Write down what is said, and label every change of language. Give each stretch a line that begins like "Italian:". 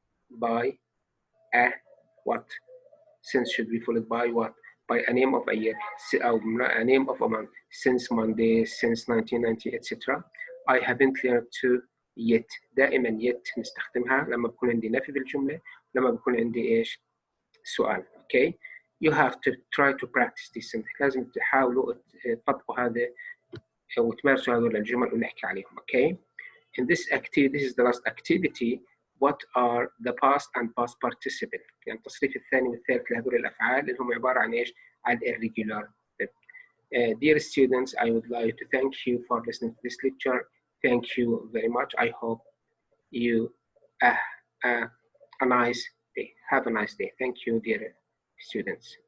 English: By a what? Since should be followed by what? By a name of a year, a name of a month, since Monday, since 1990, etc. I haven't learned to yet.
Arabic: دائما yet نستخدمها لما بكون عندي نفي بالجملة، لما بكون عندي ايش؟ سؤال.
English: Okay. You have to try to practice this.
Arabic: لازم تحاولوا تطبقوا هذا وتمارسوا هذول الجمل ونحكي عليهم.
English: Okay. In this activity, this is the last activity. What are the past and past participle؟
Arabic: يعني التصريف الثاني والثالث لهذول الأفعال اللي هم عبارة عن إيش؟ عن irregular.
English: Dear students, I would like to thank you for listening to this lecture. Thank you very much. I hope you a nice day. Have a nice day. Thank you, dear students.